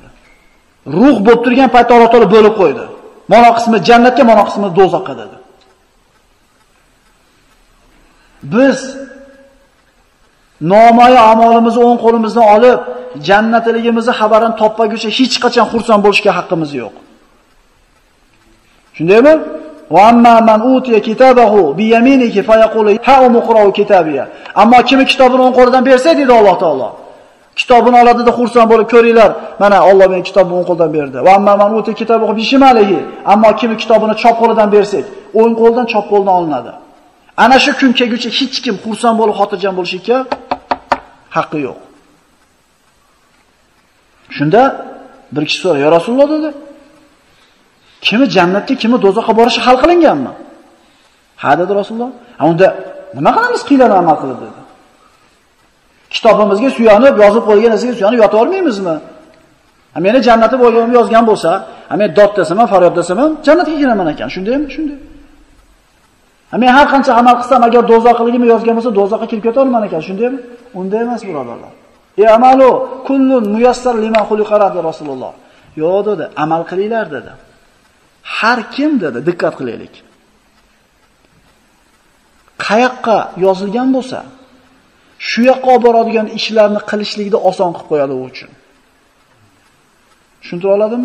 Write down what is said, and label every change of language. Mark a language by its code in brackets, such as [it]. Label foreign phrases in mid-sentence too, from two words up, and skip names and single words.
[uz] Ruh bo'lib turgan paytda Alloh taolo bo'lib qo'ydi. Mana qismi jannatga, mana qismi do'zaxga dedi. Biz nomoya amalimizni o'ng qo'limizdan olib, jannatligimizni xabarini topmaguncha hech qachon xursand bo'lishga haqqimiz yo'q. [ar] Shundaymi? وأما من أوتي كتابه بيمينه فيقول هاؤم اقرؤوا كتابيه. [uz] Ammo kim kitobini o'ng qo'lidan bersa dedi Alloh taolo. Kitobini oladida xursand bo'lib ko'ringlar. Mana Alloh menga kitobni o'ng qo'ldan berdi. [ar] وأما من أوتي كتابه بشماله. [uz] Ammo kim kitobini chop qo'lidan bersak, o'ng qo'ldan chop qo'ldan olinadi. Ana shu kun kelguncha hech kim xursand bo'lib xotirjam bo'lishga haqqi yo'q. Shunda bir kishi so'radi, [ar] "يا رسول الله" [uz] dedi. "Kimi jannatga, kimi do'zaxga borishi hal qilinganmi?" "Ha" dedi Rasululloh. "Unda nima qilamiz qiylan amal qilib" dedi. Kitobimizga suyanib, yozib qo'ygan narsaga suyanib yota olmaymizmi? Meni jannati bo'lganimni yozgan bo'lsa, men dod desam, faryod desam, jannatga kiraman ekan. Shundaymi? Shunday. Men har qancha amal qilsam, agar do'zaxligimni yozgan bo'lsa, do'zaxga kirib keta olman ekan. Shundaymi? Unday emas, birodarlar. [ar] اعملوا كل ميسر لما خلق [uz] dedi Rasululloh. Yo'q dedi, amal qilinglar dedi. Har kim dedi, diqqat qilaylik. Qayoqqa yozilgan bo'lsa, shu yoqqa olib boradigan ishlarni qilishlikni oson qilib qo'yadi u uchun. Tushuntira oladimmi?